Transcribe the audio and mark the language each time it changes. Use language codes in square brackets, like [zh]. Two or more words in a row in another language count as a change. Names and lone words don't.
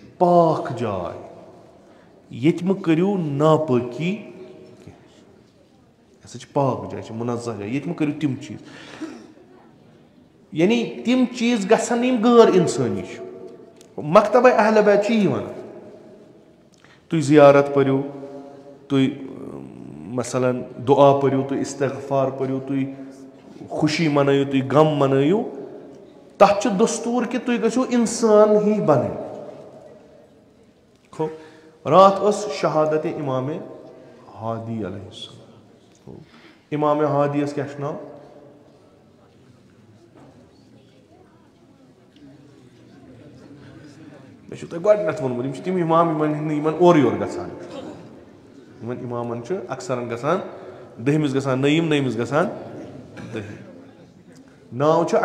[ks] پاک جاے ییٚتہِ مہٕ کٔرِو ناپٲکی کینٛہہ یہِ ہسا چھِ پاک جاے یہِ چھِ مُنزہ جاے ییٚتہِ مہٕ کٔرِو تِم چیٖز یعنی تِم چیٖز گژھن نہٕ یِم غٲر اِنسٲنی چھِ مکتبے اہل بیت چھِ یی ونان تُہۍ زِیارت پٔرِو تُہۍ مثلاً دُعا پٔرِو تُہۍ استغفار پٔرِو تُہۍ خوشی منٲیِو تُہۍ غم منٲیِو تتھ چھُ دستوٗر کہِ تُہۍ گٔژھِو انسان ہی بنٕنۍ راتھ ٲس شہادت امامِ ہادی [ar] علیہ السلام [ks] امامِ ہادیَس کیٛاہ چھُ ناو مےٚ چھُو تۄہہِ گۄڈٕنیتھ ووٚنمُت یِم چھِ تِم اِمام یِمن ہٕنٛدۍ نہٕ یِمن اورٕ یورٕ گژھان یِمن اِمامن چھُ اکثرن گژھان دٔہمِس گژھان نٔیِم نٔیمِس گژھان دٔہِم ناو چھُ